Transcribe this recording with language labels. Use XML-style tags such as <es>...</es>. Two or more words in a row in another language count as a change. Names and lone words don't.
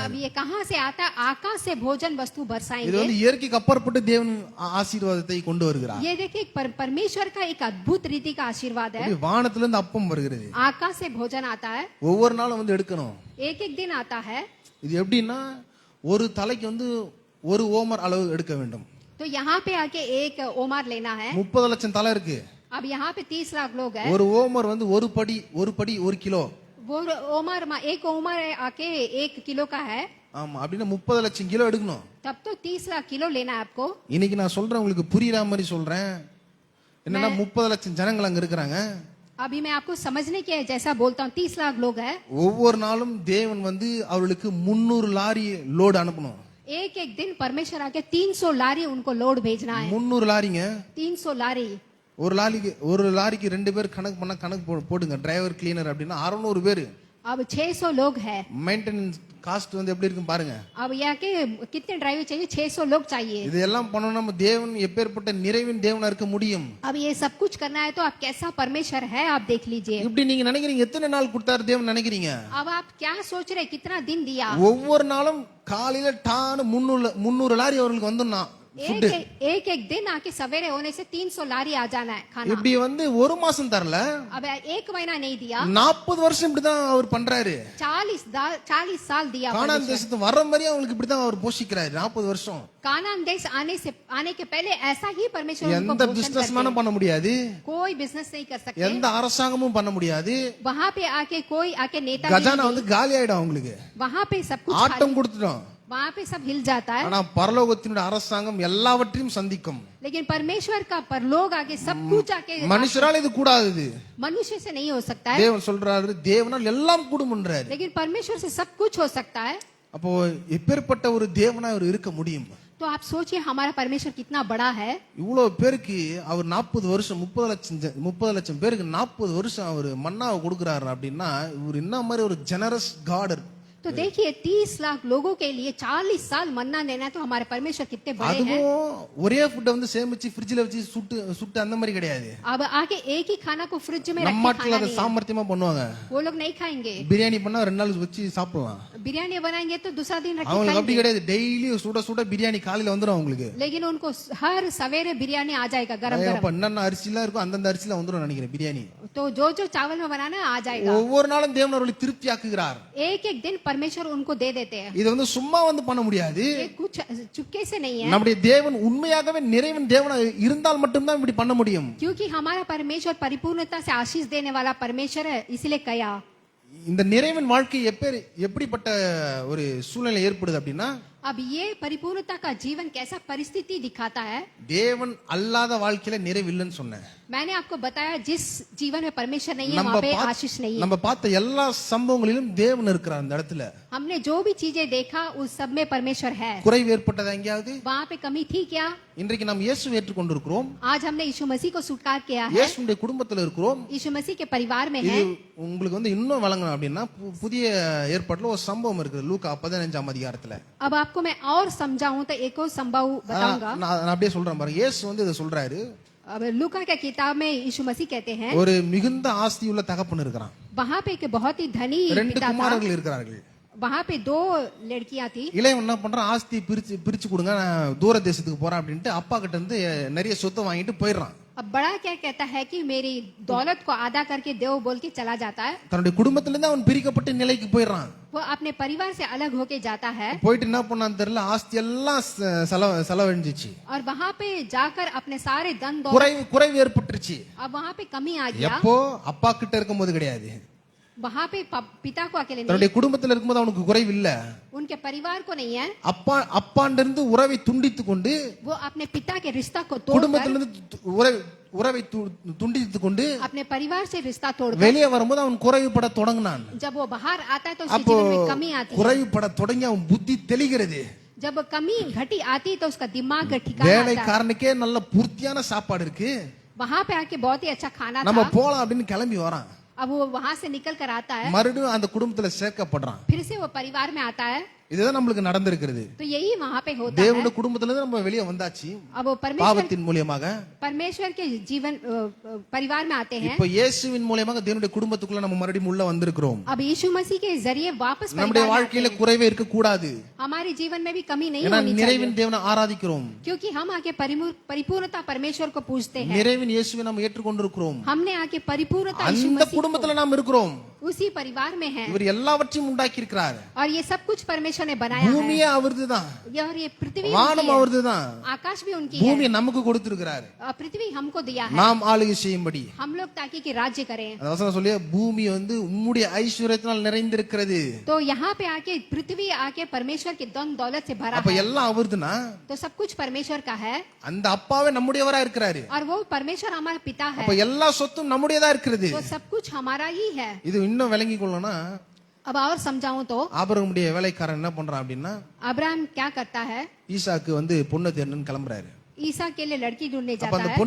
<hi>अब ये कहाँ से आता है? आकाश से भोजन वस्तु</hi> <ta>இது</ta> <hi>बरसाएंगे।</hi> <ta>வந்து இயற்கைக்கு அப்பாற்பட்டு தேவன் ஆசீர்வாதத்தை கொண்டு வருகிறார்.</ta> <hi>ये देखिए परमेश्वर का एक अद्भुत रीति का आशीर्वाद है।</hi> <ta>அப்படி வானத்திலிருந்து அப்பம் வருகிறது.</ta> <hi>आकाश से भोजन आता है,</hi> <ta>ஒவ்வொரு நாளும் வந்து எடுக்கணும்.</ta> <hi>एक एक दिन आता है।</hi> <ta>இது எப்படின்னா ஒரு தலைக்கு வந்து ஒரு ஓமர் அளவு எடுக்க வேண்டும்.</ta> <hi>तो यहाँ पे आके एक ओमर लेना है।</hi> <ta>30 லட்சம் தலை இருக்கு.</ta> <hi>अब यहाँ पे 30 लाख लोग हैं।</hi> <ta>ஒரு ஓமர் வந்து ஒரு படி 1 கிலோ.</ta> <hi>वो ओमर एक ओमर आके 1 किलो का है।</hi> <ta>ஆமா அப்படின்னா 30 லட்சம் கிலோ எடுக்கணும்.</ta> <hi>तब तो 30 लाख किलो लेना है आपको।</hi> <ta>இன்னைக்கு நான் சொல்றேன், உங்களுக்கு புரியுற மாதிரி சொல்றேன். என்னன்னா 30 லட்சம் ஜனங்கள் அங்க இருக்கிறாங்க.</ta> <hi>अभी मैं आपको समझने के जैसा बोलता हूँ, 30 लाख लोग हैं।</hi> <ta>ஒவ்வொரு நாளும் தேவன் வந்து அவர்களுக்கு 300 லாரி லோடு அனுப்பணும்.</ta> <hi>एक एक दिन परमेश्वर आके 300 लारी उनको लोड भेजना है।</hi> <ta>300 லாரிங்க.</ta> <hi>300 लारी।</hi> <ta>ஒரு லாரிக்கு 2 பேர் கணக்கு பண்ணா கணக்கு போடுங்க.</ta> <en>driver cleaner</en> <ta>அப்படின்னா 600 பேர்.</ta> <hi>अब 600 लोग हैं।</hi> <en>maintenance cost</en> <ta>வந்து எப்படி இருக்கும் பாருங்க.</ta> <hi>अब यहाँ के कितने ड्राइवर चाहिए? 600 लोग चाहिए।</hi> <ta>இதெல்லாம் பண்ணணும். நம்ம தேவன் எப்பேற்பட்ட நிறைவின் தேவனா இருக்க முடியும்.</ta> <hi>अब ये सब कुछ करना है तो आप कैसा परमेश्वर है आप देख लीजिए।</hi> <ta>இப்படி நீங்க நினைக்கிறீங்க எத்தனை நாள் கொடுத்தாரு தேவன் நினைக்கிறீங்க?</ta> <hi>अब आप क्या सोच रहे कितना दिन दिया?</hi> <ta>ஒவ்வொரு நாளும் காலையில டான்னு 300 லாரி அவர்களுக்கு வந்துன்னா</ta> <hi>एक एक दिन आके सवेरे होने से 300 लारी आ जाना है खाना।</hi> <ta>இப்படி வந்து ஒரு மாசம் தரல.</ta> <hi>अब 1 महीना नहीं दिया,</hi> <ta>40 வருஷம் இப்படிதான் அவர் பண்றாரு.</ta> <hi>40 साल दिया।</hi> <ta>கானான் தேசத்து வர மாதிரி அவங்களுக்கு இப்படிதான் அவர் போஷிக்கிறாரு 40 வருஷம்.</ta> <hi>कानान देश आने के पहले ऐसा ही परमेश्वर उनको</hi> <ta>எந்த</ta> <hi>पोषण</hi> <ta>பிசினஸ்</ta> <hi>करते</hi> <ta>மேனும்</ta> <hi>हैं।</hi> <ta>பண்ண முடியாது.</ta> <hi>कोई बिजनेस नहीं कर सकते।</hi> <ta>எந்த அரசாங்கமும் பண்ண முடியாது.</ta> <hi>वहाँ पे आके कोई आके नेता</hi> <ta>கஜானா வந்து காலி ஆயிடும் அவங்களுக்கு.</ta> <hi>वहाँ पे सब कुछ</hi> <ta>ஆட்டம் கொடுத்துட்டோம்.</ta> <hi>वहाँ पे सब हिल जाता है।</hi> <ta>ஆனா பரலோகத்தினுடைய அரசாங்கம் எல்லாவற்றையும் சந்திக்கும்.</ta> <hi>लेकिन परमेश्वर का परलोक आके सब कुछ आके</hi> <ta>மனுஷரால இது கூடாது.</ta> <hi>मनुष्य से नहीं हो सकता है,</hi> <ta>தேவன் சொல்றாரு தேவனால் எல்லாம் கூடும்ன்றாரு.</ta> <hi>लेकिन परमेश्वर से सब कुछ हो सकता है।</hi> <ta>அப்போ எப்பேற்பட்ட ஒரு தேவனா அவர் இருக்க முடியும்?</ta> <hi>तो आप सोचिए हमारा परमेश्वर कितना बड़ा है।</hi> <ta>இவ்வளவு பேருக்கு அவர் 40 வருஷம் 30 லட்சம் பேருக்கு 40 வருஷம் அவர் மன்னாவை கொடுக்கிறாரு அப்படின்னா இவர் என்ன மாதிரி ஒரு</ta> <en>generous God.</en> <hi>तो देखिए 30 लाख लोगों के लिए 40 साल मन्ना देना है, तो हमारे परमेश्वर कितने बड़े हैं।</hi> <ta>அதுவும் ஒரே ஃபுட் வந்து சேமிச்சு ஃப்ரிட்ஜ்ல வச்சு சுட்டு அந்த மாதிரி கிடையாது.</ta> <hi>अब आगे एक ही खाना को फ्रिज में</hi> <ta>நம்ம</ta> <hi>रख के</hi> <ta>நாட்டுல</ta> <hi>खाना</hi> <ta>அதை</ta> <hi>नहीं है।</hi> <ta>சாமர்த்தியமா பண்ணுவாங்க.</ta> <hi>वो लोग नहीं खाएंगे।</hi> <ta>பிரியாணி பண்ணா 2 நாள் வச்சு சாப்பிடலாம்.</ta> <hi>बिरयानी बनाएंगे तो दूसरा दिन रख के</hi> <ta>அவங்களுக்கு அப்படி</ta> <hi>खाएंगे।</hi> <ta>கிடையாது, டெய்லி சுட சுட பிரியாணி காலையில வந்துடும் அவங்களுக்கு.</ta> <hi>लेकिन उनको हर सवेरे बिरयानी आ जाएगा गरम गरम।</hi> <ta>அப்ப என்னென்ன அரிசிலாம் இருக்கும் அந்தந்த அரிசில வந்துடும் நினைக்கிறேன் பிரியாணி.</ta> <hi>तो जो जो चावल में बनाना है आ जाएगा।</hi> <ta>ஒவ்வொரு நாளும் தேவன் அவர்களை திருப்தி ஆக்குகிறார்.</ta> <hi>एक एक दिन परमेश्वर उनको दे देते हैं।</hi> <ta>இது வந்து சும்மா வந்து பண்ண முடியாது.</ta> <hi>ये कुछ चुपके से नहीं है,</hi> <ta>நம்முடைய தேவன் உண்மையாகவே நிறைவன் தேவனா இருந்தால் மட்டும்தான் இப்படி பண்ண முடியும்.</ta> <hi>क्योंकि हमारा परमेश्वर परिपूर्णता से आशीष देने वाला परमेश्वर है, इसलिए कया।</hi> <ta>இந்த நிறைவன் வாழ்க்கை எப்படிப்பட்ட ஒரு சூழ்நிலை ஏற்படுது அப்படின்னா,</ta> <hi>अब ये परिपूर्णता का जीवन कैसा परिस्थिति दिखाता है।</hi> <ta>தேவன் அல்லாத வாழ்க்கையில நிறைவு இல்லைன்னு சொன்னேன்.</ta> <hi>मैंने आपको बताया जिस जीवन में परमेश्वर नहीं है</hi> <ta>நம்ம</ta> <hi>वहाँ पे आशीष नहीं है।</hi> <ta>நம்ம பார்த்த எல்லா சம்பவங்களிலும் தேவன் இருக்கிறார் அந்த இடத்துல.</ta> <hi>हमने जो भी चीजें देखा उस सब में परमेश्वर है।</hi> <ta>குறைவு ஏற்பட்டதா எங்கேயாவது?</ta> <hi>वहाँ पे कमी थी क्या?</hi> <ta>இன்றைக்கு நாம் இயேசுவை ஏற்றுக்கொண்டிருக்கிறோம்.</ta> <hi>आज हमने यीशु मसीह को स्वीकार किया है,</hi> <ta>இயேசுடைய குடும்பத்துல இருக்கிறோம்.</ta> <hi>यीशु मसीह के परिवार में</hi> <ta>இது</ta> <hi>है।</hi> <ta>உங்களுக்கு வந்து இன்னும் வழங்கணும் அப்படின்னா புதிய ஏற்பாட்டுல ஒரு சம்பவம் இருக்குது லூக்கா 15ஆம் அதிகாரத்துல.</ta> <hi>अब आपको मैं और समझाऊं तो एक और संभव बताऊंगा।</hi> <ta>நான் அப்படியே சொல்றேன் பாருங்க. இயேசு வந்து இதை சொல்றாரு.</ta> <hi>अब लूका के किताब में यीशु मसीह कहते हैं,</hi> <ta>ஒரு மிகுந்த ஆஸ்தி உள்ள தகப்பன் இருக்கிறான்.</ta> <hi>वहाँ पे एक बहुत ही धनी 2 पिता था।</hi> <ta>குமாரர்கள் இருக்கிறார்கள்.</ta> <hi>वहाँ पे 2 लड़कियां थी।</hi> <ta>இளையவன் என்ன பண்றான், ஆஸ்தி பிரிச்சு கொடுங்க, நான் தூர தேசத்துக்கு போறேன் அப்படின்ட்டு அப்பா கிட்ட இருந்து நிறைய சொத்தை வாங்கிட்டு போயிடுறான்.</ta> <hi>अब बड़ा क्या कहता है कि मेरी दौलत को आधा करके दो बोल के चला जाता है।</hi> <ta>தன்னுடைய குடும்பத்துல இருந்து அவன் பிரிக்கப்பட்ட நிலைக்கு போயிடுறான்.</ta> <hi>वो अपने परिवार से अलग होके जाता है</hi> <ta>போயிட்டு என்ன பண்ணான்னு தெரியல, ஆஸ்தி எல்லாம் செலவழிஞ்சிச்சு.</ta> <hi>और वहाँ पे जाकर अपने सारे धन दौलत,</hi> <ta>குறைவு ஏற்பட்டுருச்சு.</ta> <hi>अब वहाँ पे कमी आ गया।</hi> <ta>எப்போ? அப்பா கிட்ட இருக்கும்போது கிடையாது,</ta> <hi>वहाँ पे पिता को अकेले नहीं,</hi> <ta>தன்னுடைய குடும்பத்துல இருக்கும்போது அவனுக்கு குறைவு இல்ல.</ta> <hi>उनके परिवार को नहीं है।</hi> <ta>அப்பாண்ட இருந்து உறவை துண்டித்து கொண்டு,</ta> <hi>वो अपने पिता के रिश्ता को तोड़कर,</hi> <ta>குடும்பத்துல இருந்து உறவை துண்டித்து கொண்டு</ta> <hi>अपने परिवार से रिश्ता तोड़कर</hi> <ta>வெளியே வரும்போது அவன் குறைவுபட தொடங்கினான்.</ta> <hi>जब वो बाहर आता है तो उसके</hi> <ta>அப்போ</ta> <hi>जीवन में कमी आती है।</hi> <ta>குறைவுபட தொடங்கி அவன் புத்தி தெளிகிறது.</ta> <hi>जब कमी घटी आती तो उसका दिमाग ठिकाना आता है।</hi> <ta>வேலைக்காரனுக்கே நல்ல பூர்த்தியான சாப்பாடு இருக்கு,</ta> <hi>वहाँ पे आके बहुत ही अच्छा खाना</hi> <ta>நம்ம</ta> <hi>था।</hi> <ta>போலாம் அப்படின்னு கிளம்பி வரான்.</ta> <hi>अब वो वहाँ से निकल कर आता है,</hi> <ta>மறுபடியும் அந்த குடும்பத்துல சேர்க்கப்படுறான்.</ta> <hi>फिर से वो परिवार में आता है।</hi> <ta>இதுதான் நம்மளுக்கு நடந்திருக்கிறது.</ta> <hi>तो यही वहाँ पे होता है।</hi> <ta>தேவனுடைய குடும்பத்துல இருந்து நம்ம வெளியே வந்தாச்சு</ta> <hi>अब वो</hi> <ta>பாவத்தின் மூலமாக.</ta> <hi>परमेश्वर के जीवन परिवार में आते हैं।</hi> <ta>இப்போ இயேசுவின் மூலமாக தேவனுடைய குடும்பத்துக்குள்ள நம்ம மறுபடியும் உள்ள வந்திருக்கிறோம்.</ta> <hi>अब यीशु मसीह के जरिए वापस</hi> <ta>நம்முடைய</ta> <hi>परिवार में</hi> <ta>வாழ்க்கையில</ta> <hi>आते हैं।</hi> <ta>குறைவே இருக்க கூடாது.</ta> <hi>हमारे जीवन में भी कमी नहीं</hi> <ta>ஏன்னா</ta> <hi>होनी</hi> <ta>நிறைவின்</ta> <hi>चाहिए,</hi> <ta>தேவனை ஆராதிக்கிறோம்.</ta> <hi>क्योंकि हम आके परिपूर्णता परमेश्वर को पूजते हैं।</hi> <ta>நிறைவின் இயேசுவை நாம் ஏற்றுக்கொண்டிருக்கிறோம்.</ta> <hi>हमने आके परिपूर्णता यीशु</hi> <ta>அந்த</ta> <hi>मसीह</hi> <ta>குடும்பத்துல நாம் இருக்கிறோம்.</ta> <hi>उसी परिवार में है</hi> <ta>இவர் எல்லாவற்றையும் உண்டாக்கி இருக்கிறார்.</ta> <hi>और ये सब कुछ परमेश्वर ने बनाया है।</hi> <ta>பூமியே அவர்துதான்,</ta> <hi>और ये पृथ्वी</hi> <ta>வானம்</ta> <hi>उनकी है,</hi> <ta>அவர்துதான்,</ta> <hi>आकाश भी उनकी है,</hi> <ta>பூமியை நமக்கு கொடுத்திருக்கிறார்</ta> <hi>और पृथ्वी हमको दिया है,</hi> <ta>நாம் ஆளுகை செய்யும்படி.</ta> <hi>हम लोग ताकि कि राज्य करें।</hi> <ta>அந்த வசனம் சொல்லிய பூமி வந்து உம்முடைய ஐஸ்வரியத்தினால் நிறைந்திருக்கிறது.</ta> <hi>तो यहाँ पे आके पृथ्वी आके परमेश्वर के धन दौलत से भरा</hi> <ta>அப்ப</ta> <hi>है।</hi> <ta>எல்லாம் அவர்துனா</ta> <hi>तो सब कुछ परमेश्वर का है</hi> <ta>அந்த அப்பாவே நம்முடையவரா இருக்கிறாரு.</ta> <hi>और वो परमेश्वर हमारा पिता है,</hi> <ta>அப்ப எல்லா சொத்தும் நம்முடையதா இருக்கிறது.</ta> <hi>तो सब कुछ हमारा ही है।</hi> <ta>இது இன்னும் விளங்கி கொள்ளணும்னா,</ta> <hi>अब और समझाऊं तो</hi> <ta>ஆபிரகாமுடைய வேலைக்காரன் என்ன பண்றான் அப்படின்னா,</ta> <hi>अब्राहम क्या करता है,</hi> <ta>ஈசாக்கு வந்து பொண்ணு தேடணும்னு கிளம்புறாரு.</ta> <hi>ईसा के लिए लड़की ढूंढने</hi> <ta>அப்ப</ta> <hi>जाता</hi> <ta>அந்த</ta> <hi>है।</hi>